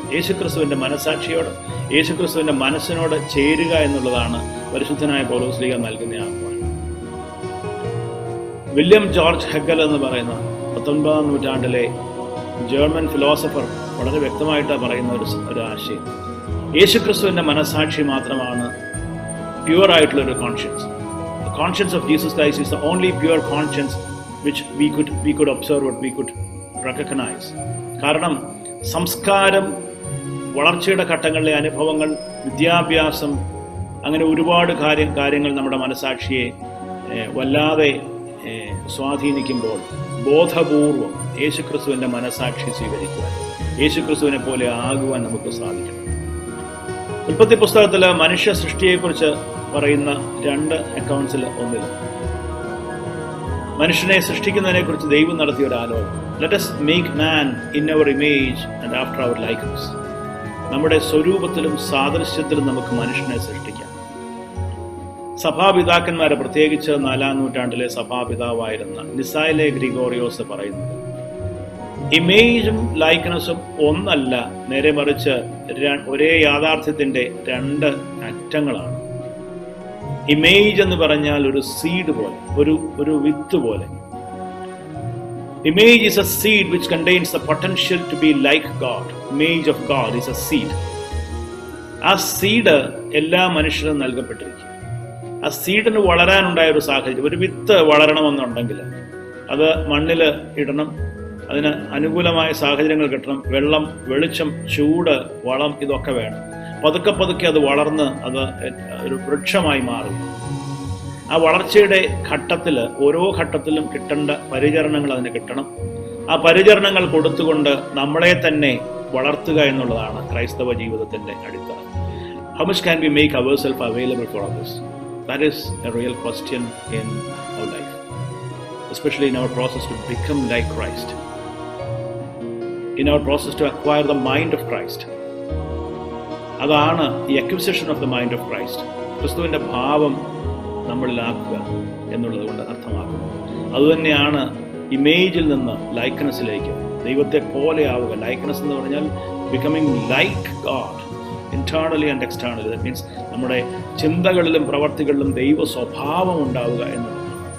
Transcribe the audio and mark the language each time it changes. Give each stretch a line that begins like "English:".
Malayalam: യേശുക്രിസ്തുവിൻ്റെ മനസ്സാക്ഷിയോട്, യേശുക്രിസ്തുവിൻ്റെ മനസ്സിനോട് ചേരുക എന്നുള്ളതാണ് പരിശുദ്ധനായ പൗലോസ്ലീഹ നൽകുന്ന ആഹ്വാനം. വില്യം ജോർജ് ഹെഗൽ എന്ന് പറയുന്ന 19-ാം നൂറ്റാണ്ടിലെ ജർമ്മൻ ഫിലോസഫർ വളരെ വ്യക്തമായിട്ട് പറയുന്ന ഒരു ആശയം, യേശുക്രിസ്തുവിൻ്റെ മനസ്സാക്ഷി മാത്രമാണ് പ്യുവർ ആയിട്ടുള്ളൊരു conscience.
English: The conscience of Jesus Christ is the only pure conscience which we could observe, what we could recognize.
Malayalam: കാരണം സംസ്കാരം, വളർച്ചയുടെ ഘട്ടങ്ങളിലെ അനുഭവങ്ങൾ, വിദ്യാഭ്യാസം, അങ്ങനെ ഒരുപാട് കാര്യങ്ങൾ നമ്മുടെ മനസ്സാക്ഷിയെ വല്ലാതെ സ്വാധീനിക്കുമ്പോൾ ബോധപൂർവം യേശുക്രിസ്തുവിൻ്റെ മനസ്സാക്ഷി സ്വീകരിക്കുക, യേശുക്രിസ്തുവിനെ പോലെ ആകുവാൻ നമുക്ക് സാധിക്കണം. ഉൽപ്പത്തി പുസ്തകത്തിൽ മനുഷ്യ സൃഷ്ടിയെക്കുറിച്ച് പറയുന്ന 2 അക്കൗണ്ട്സിൽ ഒന്നിൽ മനുഷ്യനെ സൃഷ്ടിക്കുന്നതിനെ കുറിച്ച് ദൈവം നടത്തിയ ഒരു ആലോചന.
English: Let us make man in our image and after our likeness.
Malayalam: നമ്മുടെ സ്വരൂപത്തിലും സാദൃശ്യത്തിലും നമുക്ക് മനുഷ്യനെ സൃഷ്ടിക്കാം. സഭാപിതാക്കന്മാരെ, പ്രത്യേകിച്ച് 4-ാം നൂറ്റാണ്ടിലെ സഭാപിതാവായിരുന്ന നിസായിലെ ഗ്രിഗോറിയോസ് പറയുന്നത്, ഇമേജും ലൈക്ക്നെസ്സും ഒന്നല്ല, നേരെ മറിച്ച് ഒരേ യാഥാർത്ഥ്യത്തിന്റെ 2 അറ്റങ്ങളാണ്. ഇമേജ് എന്ന് പറഞ്ഞാൽ ഒരു സീഡ് പോലെ, ഒരു വിത്ത് പോലെ.
English: Image is a seed which contains the potential to be like God. Image of God is a seed.
Malayalam: ആ സീഡ് എല്ലാ മനുഷ്യരും നൽകപ്പെട്ടിരിക്കും. ആ സീഡിന് വളരാനുണ്ടായ ഒരു സാഹചര്യം, ഒരു വിത്ത് വളരണമെന്നുണ്ടെങ്കിൽ അത് മണ്ണിൽ ഇടണം, അതിന് അനുകൂലമായ സാഹചര്യങ്ങൾ കിട്ടണം, വെള്ളം, വെളിച്ചം, ചൂട്, വളം, ഇതൊക്കെ വേണം. പതുക്കെ പതുക്കെ അത് വളർന്ന് അത് ഒരു വൃക്ഷമായി മാറും. ആ വളർച്ചയുടെ ഘട്ടത്തിൽ, ഓരോ ഘട്ടത്തിലും കിട്ടേണ്ട പരിചരണങ്ങൾ അതിന് കിട്ടണം. ആ പരിചരണങ്ങൾ കൊടുത്തുകൊണ്ട് നമ്മളെ തന്നെ വളർത്തുക എന്നുള്ളതാണ് ക്രൈസ്തവ ജീവിതത്തിന്റെ അടിത്തറ.
English: How much can we make ourselves available for others? That is a real question in our life, especially in our process to become like Christ, in our process to acquire the mind of Christ.
Malayalam: അതാണ് ഈ
English: acquisition of the mind of Christ.
Malayalam: ക്രിസ്തുവിന്റെ ഭാവം നമ്മളിലാക്കുക എന്നുള്ളത് കൊണ്ട് അർത്ഥമാക്കുന്നത്. അതുതന്നെയാണ് ഇമേജിൽ നിന്ന് ലൈക്ക്നെസ്സിലേക്ക്, ദൈവത്തെ പോലെ ആവുക. ലൈക്ക്നെസ് എന്ന് പറഞ്ഞാൽ
English: Becoming like God internally and externally. That means
Malayalam: നമ്മുടെ ചിന്തകളിലും പ്രവർത്തികളിലും ദൈവ സ്വഭാവം ഉണ്ടാവുക എന്നുള്ളതാണ്.